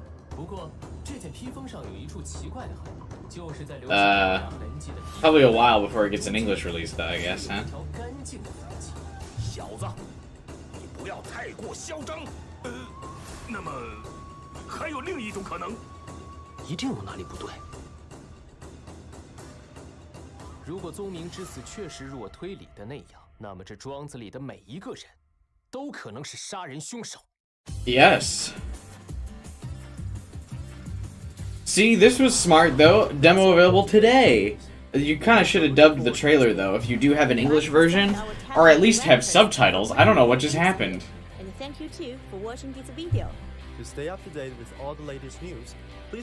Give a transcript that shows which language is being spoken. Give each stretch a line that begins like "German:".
Chinese: 不过这件披风上有一处奇怪的痕，就是在流星上痕迹的。
English: Probably a while before it gets an English release, though, I guess, huh?
Chinese: 干净的痕迹。小子，你不要太过嚣张。那么还有另一种可能，一定有哪里不对。如果宗明之死确实如我推理的那样，那么这庄子里的每一个人，都可能是杀人凶手。
English: Yes. See, this was smart, though. Demo available today. You kind of should have dubbed the trailer, though, if you do have an English version, or at least have subtitles. I don't know what just happened. And thank you too for watching this video. To stay up to date with all the latest news, please